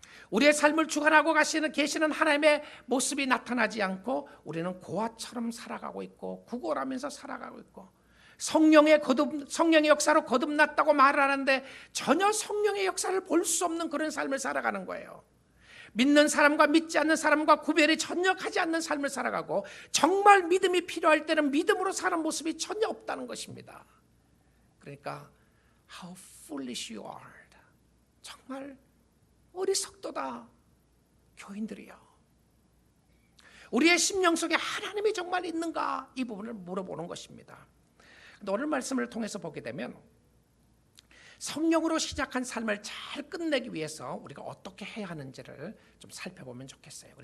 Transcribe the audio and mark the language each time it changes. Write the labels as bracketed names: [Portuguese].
[Korean] 우리의 삶을 주관하고 계시는 하나님의 모습이 나타나지 않고 우리는 고아처럼 살아가고 있고 구걸하면서 살아가고 있고 성령의 역사로 거듭났다고 말을 하는데 전혀 성령의 역사를 볼 수 없는 그런 삶을 살아가는 거예요. 믿는 사람과 믿지 않는 사람과 구별이 전혀 가지 않는 삶을 살아가고 정말 믿음이 필요할 때는 믿음으로 사는 모습이 전혀 없다는 것입니다. 그러니까 [English] How foolish you are. [Korean] 정말 어리석도다 교인들이요. 우리의 심령 속에 하나님이 정말 있는가, 이 부분을 물어보는 것입니다. 오늘 말씀을 통해서 보게 되면 성령으로 시작한 삶을 잘 끝내기 위해서 우리가 어떻게 해야 하는지를 좀 살펴보면 좋겠어요.